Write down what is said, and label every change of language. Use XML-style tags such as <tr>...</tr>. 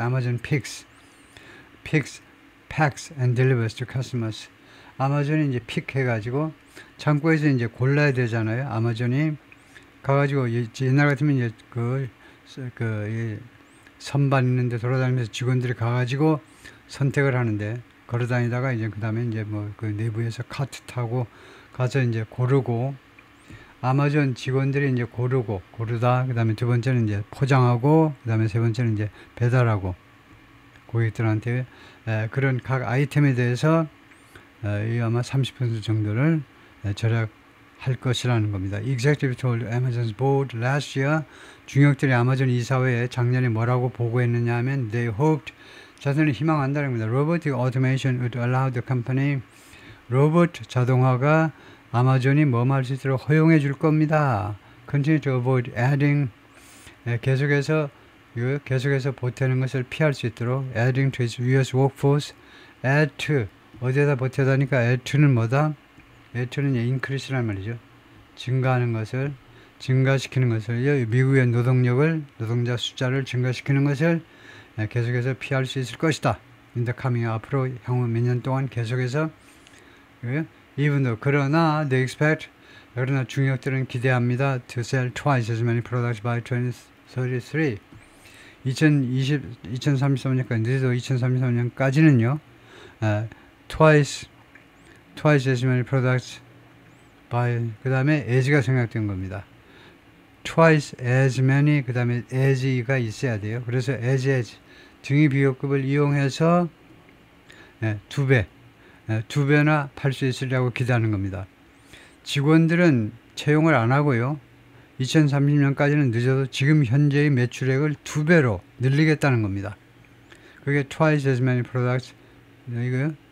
<en>Amazon picks, packs and delivers to customers.</en> <ko>아마존이 이제 픽해가지고 창고에서 이제 골라야 되잖아요. 아마존이 가가지고 옛날 같으면 이제 선반 있는데 돌아다니면서 직원들이 가가지고 선택을 하는데, 걸어다니다가 이제 그 다음에 이제 뭐 그 내부에서 카트 타고 가서 이제 고르고, 아마존 직원들이 이제 고르다, 그 다음에 두 번째는 이제 포장하고, 그 다음에 세 번째는 이제 배달하고, 고객들한테 그런 각 아이템에 대해서 아마 30% 정도를 절약할 것이라는 겁니다.</ko> <en>Executive told Amazon's board last year,</en> <ko>중역들이 아마존 이사회에 작년에 뭐라고 보고했느냐 하면</ko> <en>they hoped,</en> <ko>자신을 희망한다는 겁니다.</ko> <en>Robotic automation would allow the company,</en> <ko>로봇 자동화가 아마존이 뭐할 수 있도록 허용해 줄 겁니다.</ko> <en>Continue to avoid adding,</en> <ko>계속해서 보태는 것을 피할 수 있도록</ko> <en>adding to its US workforce,</en> <ko>add to, 어디에다 보태다니까 add to는 뭐다? add to는 increase란 말이죠. 증가하는 것을, 증가시키는 것을, 미국의 노동자 숫자를 증가시키는 것을 계속해서 피할 수 있을 것이다.</ko> <en>In the coming,</en> <ko>앞으로 향후 몇 년 동안 계속해서,</ko> <en>even though,</en> <ko>그러나 중역들은 기대합니다.</ko> <en>To sell twice as many products by 2033.</en> <ko>2033년까지, 늦어도 2033년까지는요,</ko> <en>twice as many products by,</en> <ko>그 다음에 as가 생략된 겁니다.</ko> <en>twice as many,</en> <ko>그 다음에 as가 있어야 돼요. 그래서 as, 등위 비교급을 이용해서 두 배, 두 배나 팔 수 있으려고 기대하는 겁니다. 직원들은 채용을 안 하고요. 2030년까지는 늦어도 지금 현재의 매출액을 두 배로 늘리겠다는 겁니다. 그게</ko> <en>twice as many products,</en> <ko>이거요.</ko>